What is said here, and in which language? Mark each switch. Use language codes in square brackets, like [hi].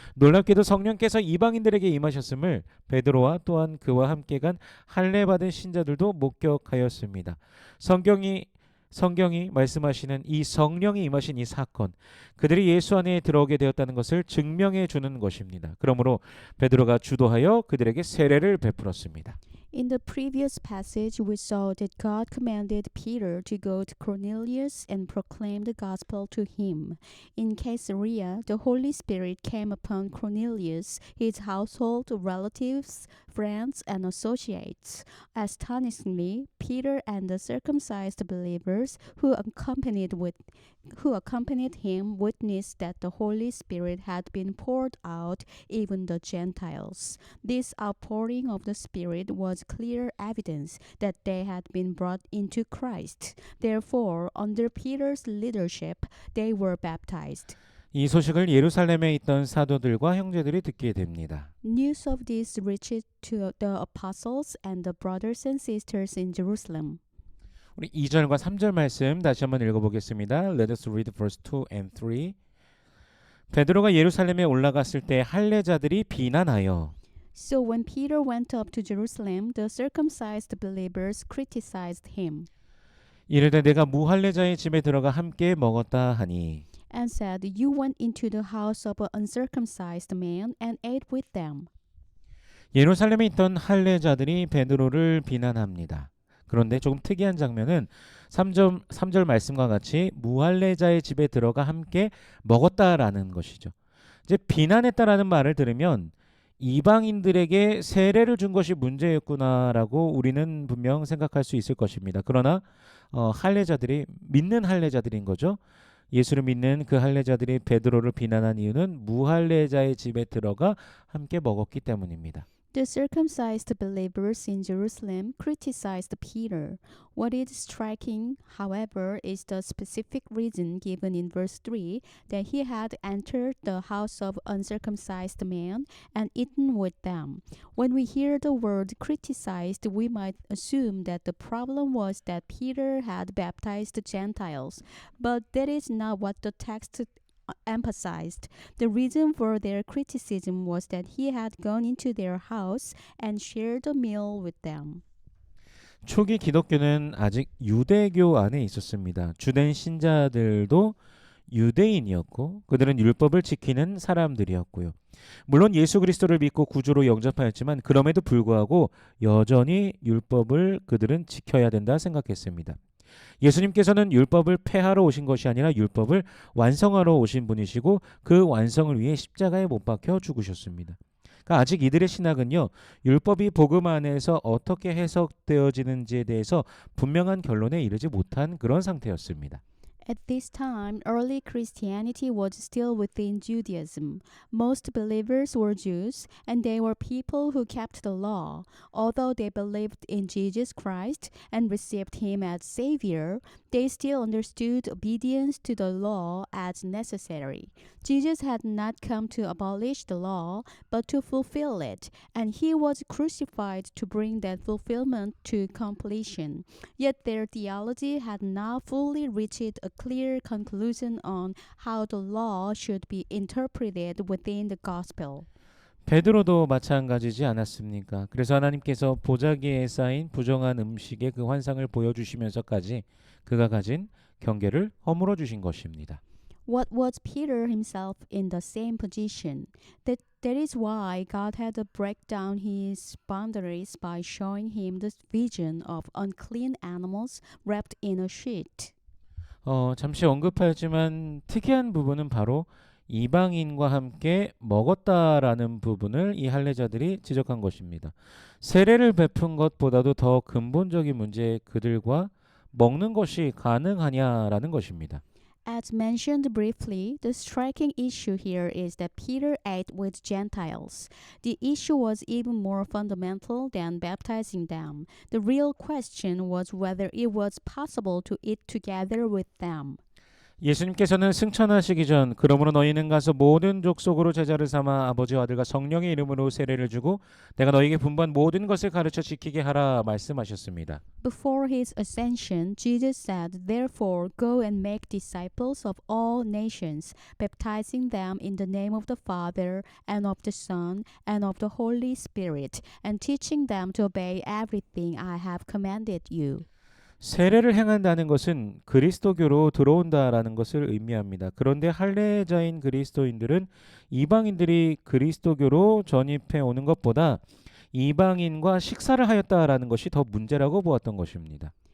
[ko] 놀랍게도 성령께서 이방인들에게 임하셨음을 베드로와 또한 그와 함께 간 할례 받은 신자들도 목격하였습니다. 성경이 말씀하시는 이 성령이 임하신 이 사건, 그들이 예수 안에 들어오게 되었다는 것을 증명해 주는 것입니다. 그러므로 베드로가 주도하여 그들에게 세례를 베풀었습니다. [en] In the previous passage, we saw that God commanded Peter to go to Cornelius and proclaim the gospel to him. In Caesarea, the Holy Spirit came upon Cornelius, his household, relatives, friends, and associates. Astonishingly, Peter and the circumcised believers who accompanied him witnessed that the Holy Spirit had been poured out even the Gentiles. This outpouring of the Spirit was clear evidence that they had been brought into Christ. Therefore, under Peter's leadership, they were baptized. [ko] 이 소식을 예루살렘에 있던 사도들과 형제들이 듣게 됩니다. [en] News of this reached to the apostles and the brothers and sisters in Jerusalem. [ko] 우리 2절과 3절 말씀 다시 한번 읽어보겠습니다. [en] Let us read verse 2 and 3. [ko] 베드로가 예루살렘에 올라갔을 때 할례자들이 비난하여 [en] So when Peter went up to Jerusalem, the circumcised believers criticized him [ko] 이르되 내가 무할례자의 집에 들어가 함께 먹었다 하니 [en] and said, You went into the house of an uncircumcised man and ate with them. [ko] 예루살렘에 있던 할례자들이 베드로를 비난합니다. 그런데 조금 특이한 장면은 3절 말씀과 같이 무할례자의 집에 들어가 함께 먹었다라는 것이죠. 이제 비난했다라는 말을 들으면 이방인들에게 세례를 준 것이 문제였구나라고 우리는 분명 생각할 수 있을 것입니다. 그러나 할례자들이 믿는 할례자들인 거죠. 예수를 믿는 그 할례자들이 베드로를 비난한 이유는 무할례자의 집에 들어가 함께 먹었기 때문입니다. [en] The circumcised believers in Jerusalem criticized Peter. What is striking, however, is the specific reason given in verse 3 that he had entered the house of uncircumcised men and eaten with them. When we hear the word criticized, we might assume that the problem was that Peter had baptized Gentiles, but that is not what the text emphasized. The reason for their criticism was that he had gone into their house and shared a meal with them. [ko] 초기 기독교는 아직 유대교 안에 있었습니다. 주된 신자들도 유대인이었고 그들은 율법을 지키는 사람들이었고요. 물론 예수 그리스도를 믿고 구주로 영접하였지만 그럼에도 불구하고 여전히 율법을 그들은 지켜야 된다 생각했습니다. 예수님께서는 율법을 폐하러 오신 것이 아니라 율법을 완성하러 오신 분이시고 그 완성을 위해 십자가에 못 박혀 죽으셨습니다. 그러니까 아직 이들의 신학은요, 율법이 복음 안에서 어떻게 해석되어지는지에 대해서 분명한 결론에 이르지 못한 그런 상태였습니다. [en] At this time, early Christianity was still within Judaism. Most believers were Jews, and they were people who kept the law. Although they believed in Jesus Christ and received him as Savior, they still understood obedience to the law as necessary. Jesus had not come to abolish the law, but to fulfill it, and he was crucified to bring that fulfillment to completion. Yet their theology had not fully reached a clear conclusion on how the law should be interpreted within the gospel. [ko] 베드로도 마찬가지지 않았습니까? 그래서 하나님께서 보자기에 쌓인 부정한 음식의 그 환상을 보여주시면서까지 그가 가진 경계를 허물어 주신 것입니다. [en] What was Peter himself in the same position? That is why God had to break down his boundaries by showing him the vision of unclean animals wrapped in a sheet. [ko] 잠시 언급하였지만 특이한 부분은 바로 이방인과 함께 먹었다라는 부분을 이 할례자들이 지적한 것입니다. 세례를 베푼 것보다도 더 근본적인 문제 그들과 먹는 것이 가능하냐라는 것입니다. [en] As mentioned briefly, the striking issue here is that Peter ate with Gentiles. The issue was even more fundamental than baptizing them. The real question was whether it was possible to eat together with them. [ko] 예수님께서는 승천하시기 전 그러므로 너희는 가서 모든 족속으로 제자를 삼아 아버지와 아들과 성령의 이름으로 세례를 주고 내가 너희에게 분부한 모든 것을 가르쳐 지키게 하라 말씀하셨습니다. [en] Before his ascension, Jesus said, "Therefore, go and make disciples of all nations, baptizing them in the name of the Father, and of the Son, and of the Holy Spirit, and teaching them to obey everything I have commanded you." [ko] 세례를 행한다는 것은 그리스도교로 들어온다라는 것을 의미합니다. 그런데 할례자인 그리스도인들은 이방인들이 그리스도교로 전입해 오는 것보다 이방인과 식사를 하였다라는 것이 더 문제라고 보았던 것입니다.